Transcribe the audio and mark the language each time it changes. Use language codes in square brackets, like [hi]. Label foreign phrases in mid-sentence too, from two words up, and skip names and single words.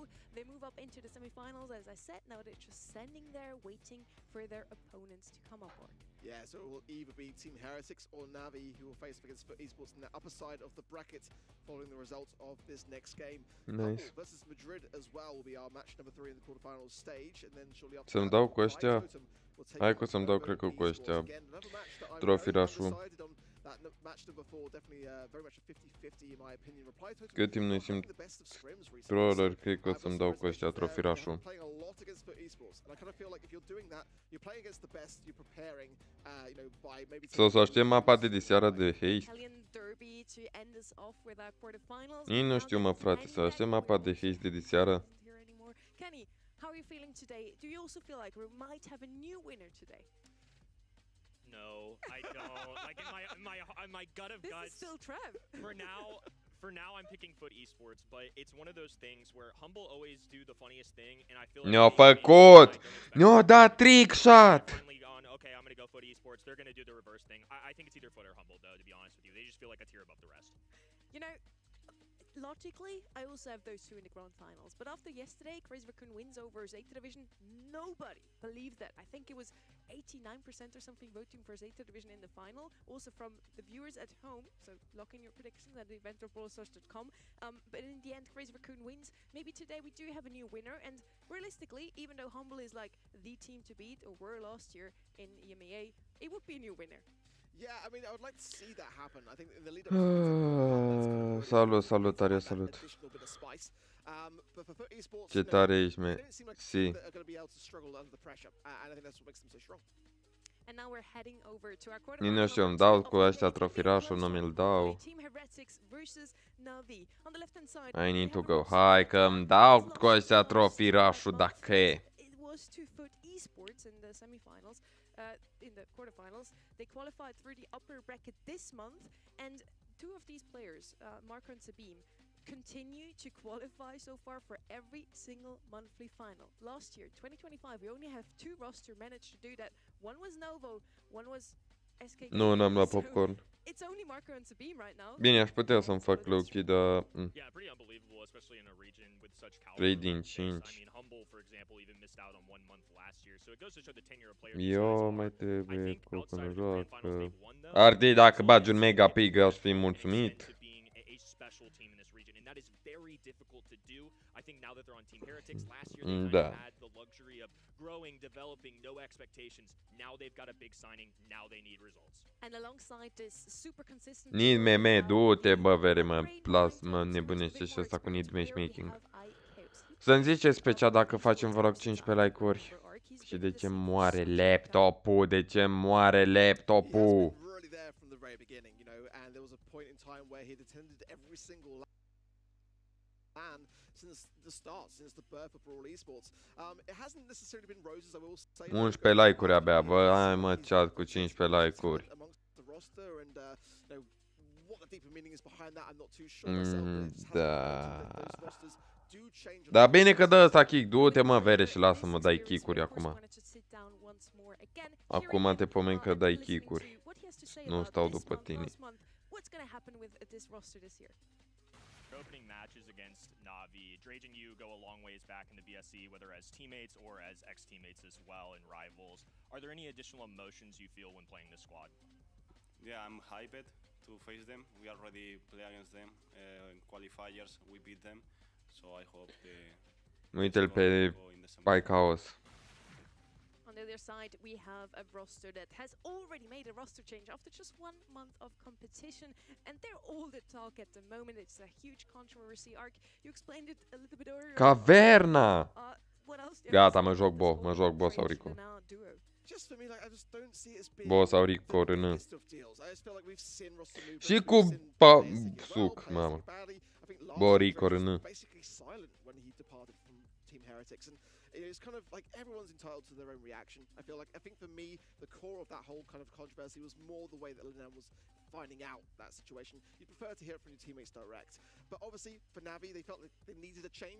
[en] They move up into the semifinals, as I said. Now they're just standing there waiting for their opponents to come up. Yeah, so it will either be Team Heretics or Navi who will face against Foot Esports in the upper side of the bracket following the results of this next game. Nice. Versus Madrid as well will be our match number 3 in the quarterfinals stage, and then shortly after [ro] Să-mi dau cu ăștia. Hai că să-mi dau, cred că cu ăștia Trophy Rush-ul. Cât timp nu-i simt Brawler, cred că o să-mi dau cu ăștia Trophy Rush-ul. Să aștept mapa de diseară de Haste. Nici nu știu, mă, frate, să aștept mapa de Haste de diseară. [en] How are you feeling today? Do you also feel like we might have a new winner today? No, I don't. Like in my gut of guts. This is still Trev. For now, I'm picking Foot Esports, but it's one of those things where Humble always do the funniest thing, and I feel like [ro] Ne-a făcut! Ne-a dat [en] trick shot! Okay, I'm gonna go Foot Esports. They're gonna do the reverse thing. I think it's either Foot or Humble, though. To be honest with you, they just feel like a tier above the rest. Logically, I also have those 2 in the grand finals. But after yesterday, Crazy Raccoon wins over Zeta Division. Nobody believed that. I think it was 89% or something voting for Zeta Division in the final. Also from the viewers at home. So lock in your predictions at event.brawlstars.com. But in the end, Crazy Raccoon wins. Maybe today we do have a new winner. And realistically, even though Humble is like the team to beat, or were last year in EMEA, it would be a new winner. Yeah, I mean, I would like to see that happen. I think in the lead [ro] up salutare, salut. Ce tare ești, man. Si. Nici nu știu, îmi dau cu ăștia Trophy Rush-ul, nu mi-l dau. [en] I need to go. [ro] Hai că îmi dau cu ăștia Trophy Rush-ul dacă e. [en] In the quarterfinals, they qualified through the upper bracket this month, and 2 of these players, Marco and Sabine, continue to qualify so far for every single monthly final. Last year, 2025, we only have 2 roster managed to do that. One was Novo, one was SK. [ro] Nu, n-am luat popcorn. [en] it's only Marco and Sabine right now. [ro] Bine, aș putea să-mi fac low-key, dar... [en] Yeah, pretty unbelievable, especially in a region with such 3 caliber. [ro] din [en] I 5. mean, Humble, for example, even missed out on 1 month last year, so it goes to show the tenure of players these guys [ro] Eu [en] are. [ro] mai [en] I [ro] trebuie [en] think [ro] cu [en] outside [ro] nu [en] of the grand finals [ro] joacă. [en] they've won, though, [ro] Ardi, dacă bagi un [en] absolutely [ro] mega pig, [en] extend [ro] aș fi mulțumit. [en] to being a special team in this region, and that is very difficult to do. I think now that they're on Team Heretics, last year they kind of had the luxury of growing, developing, no expectations. Now they've got a big signing, now they need results. And alongside this super consistent Need meme, [ro] du-te, bă, vere, mă nebunește și ăsta cu [en] need matchmaking. [ro] Să-mi ziceți pe cea dacă facem, vă rog, 15 like-uri. Și de ce moare laptopul? De ce moare laptopul? [en] Since the start, since the birth of BRAWL esports. It hasn't necessarily been roses, I will say. [ro] 11 like-uri abia, bă, hai mă, chat cu 15 like-uri. Da. Da, bine că dă ăsta kick, du-te mă, vere, și lasă-mă, dai kick-uri acum. Acum te pomeni că dai kick-uri. Nu stau după tine. [en] Opening matches against Na'Vi, Drage and you go a long ways back in the BSC, whether as teammates or as ex-teammates as well and rivals. Are there any additional emotions you feel when playing this squad? Yeah, I'm hyped to face them. We already play against them in qualifiers. We beat them, so I hope the. [ro] Uite-l pe Spike House. [en] On the other side, we have a roster that has already made a roster change after just 1 month of competition, and they're all the talk at the moment. It's a huge controversy arc. You explained it a little bit earlier. [ro] Caverna! [en] What else? [ro] Gata, mă joc boss sau Rico. Boss sau Rico, rână. Și cu suc, mamă. Bo, Rico, rână. [en] It's kind of like everyone's entitled to their own reaction. I think for me, the core of that whole kind of controversy was more the way that LUNARA was finding out that situation. You'd prefer to hear it from your teammates direct. But obviously, for Navi, they felt like they needed a change.